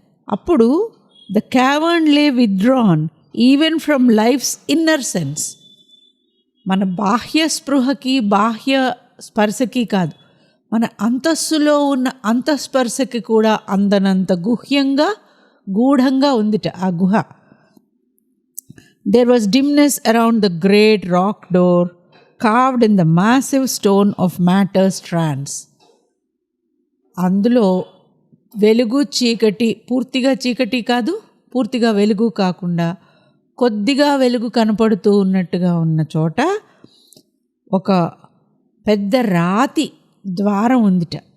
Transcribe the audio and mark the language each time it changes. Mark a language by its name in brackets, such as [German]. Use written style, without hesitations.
[Telugu] అప్పుడు [English] The cavern lay withdrawn even from life's inner sense. [Telugu] మన బాహ్య స్పృహకి బాహ్య స్పర్శకి కాదు, మన అంతస్సులో ఉన్న అంతఃస్పర్శకి కూడా అందనంత గుహ్యంగా గూఢంగా ఉందిట ఆ గుహ. [English] There was dimness around the great rock door carved in the massive stone of matter's trance. [Telugu] అందులో వెలుగు చీకటి, పూర్తిగా చీకటి కాదు పూర్తిగా వెలుగు కాకుండా కొద్దిగా వెలుగు కనపడుతూ ఉన్నట్టుగా ఉన్న చోట ఒక పెద్ద రాతి ద్వారం ఉందిట.